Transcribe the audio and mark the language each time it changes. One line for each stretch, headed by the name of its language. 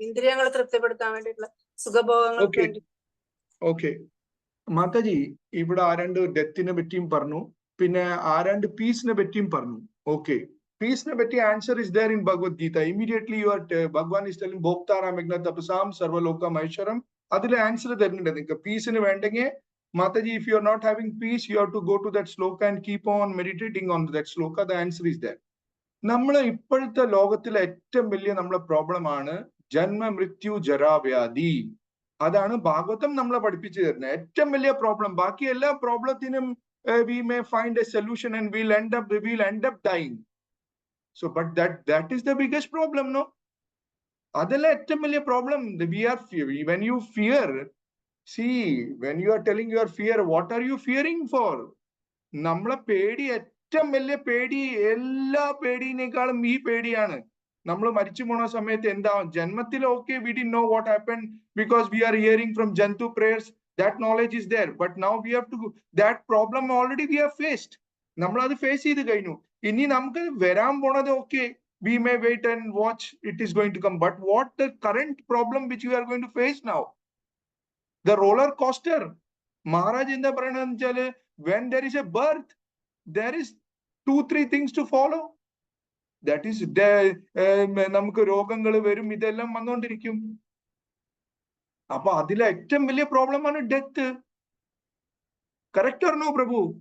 Malayalam: ഇന്ദ്രിയങ്ങളെ തൃപ്തിപ്പെടുത്താൻ വേണ്ടിയിട്ടുള്ള സുഖഭോഗങ്ങൾക്ക് വേണ്ടി. ഓക്കെ മാതാജി ഇവിടെ ആരാണ്ട് ഡെത്തിനെ പറ്റിയും പറഞ്ഞു, പിന്നെ ആരാണ്ട് പീസിനെ പറ്റിയും പറഞ്ഞു.
English: okay,
Malayalam: പീസിനെ പറ്റി
English: Answer is there in Bhagavad Gita. Immediately you are Bhagwan is telling
Sanskrit: ഭോക്താരാം യജ്ഞതപസാം സർവലോകം ഐശ്വരം.
Malayalam: അതിൽ ആൻസർ തരുന്നുണ്ട് നിങ്ങൾക്ക്. പീസിന് വേണ്ടെങ്കിൽ
English: Mataji, if you are not having peace, you have to go to that sloka and keep on meditating on that sloka. The answer is there.
Malayalam: നമ്മളെ ഇപ്പോഴത്തെ ലോകത്തിലെ ഏറ്റവും വലിയ നമ്മളെ പ്രോബ്ലം ആണ് ജന്മ മൃത്യു ജരാവ്യാധി. അതാണ് ഭാഗവതം നമ്മളെ പഠിപ്പിച്ചു തരുന്നത് ഏറ്റവും വലിയ പ്രോബ്ലം. ബാക്കി എല്ലാ പ്രോബ്ലത്തിനും
English: we may find a solution and we'll end up dying. So but that is the biggest problem, no?
Malayalam: അതല്ല ഏറ്റവും വലിയ problem.
English: When you fear, see, when you are telling your fear, what are you fearing for?
Malayalam: നമ്മളെ പേടി ഏറ്റവും വലിയ പേടി എല്ലാ പേടിനേക്കാളും ഈ പേടിയാണ്. നമ്മൾ മരിച്ചു പോണ സമയത്ത് എന്താ ജന്മത്തിൽ okay
English: we didn't know what happened because we are hearing from Jantu prayers. That knowledge is there, but now we have to that problem already we have faced.
Malayalam: നമ്മൾ അത് ഫേസ് ചെയ്ത് കഴിഞ്ഞു. ഇനി നമുക്ക് വരാൻ പോണത് okay
English: we may wait and watch, it is going to come, but what the current problem which we are going to face now? The roller coaster. Maharaj
Malayalam: എന്താ പറയണെന്ന് വെച്ചാല്
English: when there is a birth, there is 2-3 things to follow.
Malayalam: That is നമുക്ക് രോഗങ്ങൾ വരും, ഇതെല്ലാം വന്നുകൊണ്ടിരിക്കും. അപ്പൊ അതിലെ ഏറ്റവും വലിയ പ്രോബ്ലം ആണ് death. Correct or no Prabhu?